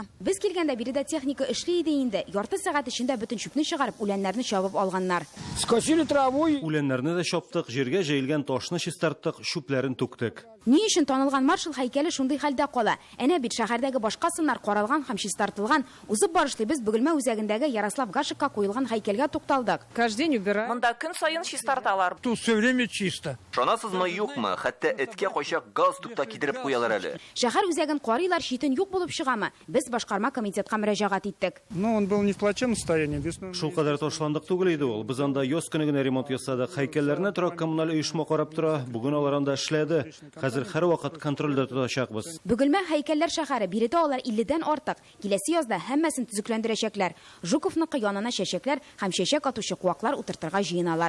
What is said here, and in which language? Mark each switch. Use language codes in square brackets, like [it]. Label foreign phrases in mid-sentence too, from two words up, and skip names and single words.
[tt] Без килгәндә биредә техника эшли иде инде. Ярты сәгать эчендә бөтен чүпне чыгарып, үләннәрне чабып алганнар. [ru] Скосили траву. [tt] Үләннәрне дә чаптык, җиргә җәелгән ташны чистарттык, чүпләрен түктек. Ни өчен танылган маршал һәйкәле шундый хәлдә кала? Әнә бит шәһәрдәге башка сыннар каралган һәм чистартылган. Узып барышлый без Бөгелмә үзәгендәге Ярослав Гашикка куелган һәйкәлгә тукталдык. [ru] Каждый день убираем. [tt] Монда көн сайын чистарталар. [ru] Тут все время чисто. [tt] Шанасызмы, юкмы? Хәтта эткә кайчак газ тукта кидереп куялар әле. Шәһәр үзәген карыйлар, читен юк булып чыгамы? Без башкарма комитетка мөрәҗәгать иттек. [ru] Ну, он был не в плачевном состоянии. [tt] Шул кадәр ташландык түгел иде ул. Без анда яз көне генә ремонт ясадык. Һәйкәлләрне торак коммуналь оешма карап тора. Бүген алар анда эшләде. Хәзер һәрвакыт контрольдә тотачакбыз. Бөгелмә һәйкәлләр шәһәре, биредә алар 50-дән артык. Киләсе язда һәммәсен төзекләндерәчәкләр. Жуковныкы янына чәчәкләр һәм чәчәк атучы куаклар утыртырга җыеналар.